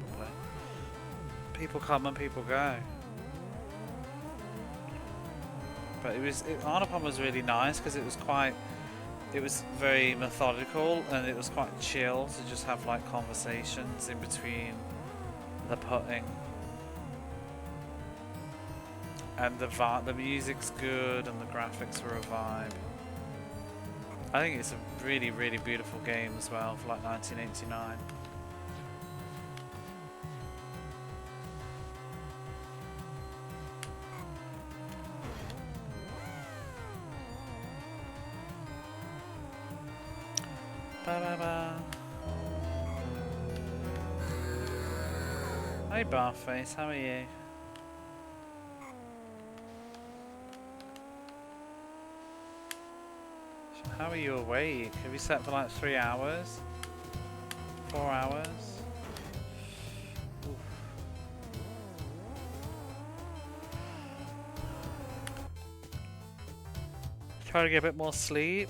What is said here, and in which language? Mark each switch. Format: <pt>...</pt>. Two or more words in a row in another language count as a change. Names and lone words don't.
<en>People come and people go. But Arnold Palmer was really nice because it was very methodical and it was quite chill to just have like conversations in between the putting. And the music's good and the graphics were a vibe. I think it's a really, really beautiful game as well for like 1989. Ba ba ba. Hey Barface, how are you? How are you awake? Have you slept for like 3 hours? 4 hours? Oof. Try to get a bit more sleep.</en>